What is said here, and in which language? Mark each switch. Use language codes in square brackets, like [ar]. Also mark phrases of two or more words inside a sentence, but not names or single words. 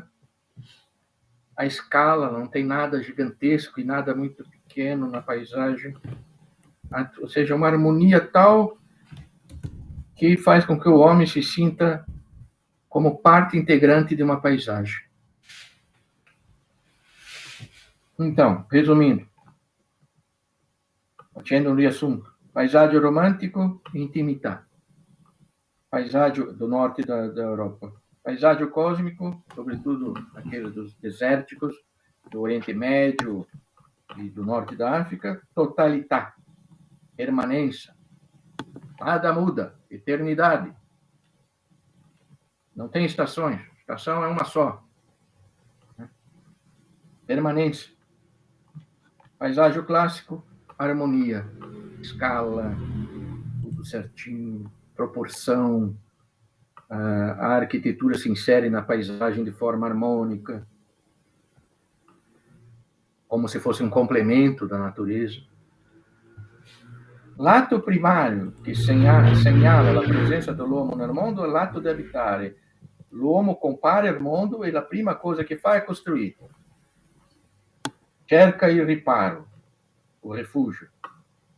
[pt] A escala, não tem nada gigantesco e nada muito pequeno na paisagem. Ou seja, uma harmonia tal que faz com que o homem se sinta como parte integrante de uma paisagem. Então, resumindo, [it] facendo um riassunto: paesaggio romantico e intimità. [pt] Paesaggio do norte da Europa. Paesaggio cósmico, sobretudo aqueles dos desérticos, do Oriente Médio e do norte da África. Totalità, permanência. Nada muda, eternidade. Não tem estações, estação é uma só. Permanência. Paisagem clássico, harmonia, escala, tudo certinho, proporção, a arquitetura se insere na paisagem de forma harmônica, como se fosse um complemento da natureza. [it] L'atto primario che segnala la presenza dell'uomo nel mondo è l'atto di abitare. L'uomo compare al mondo e la prima cosa che fa è costruire. Cerca il riparo, [pt] o refugio.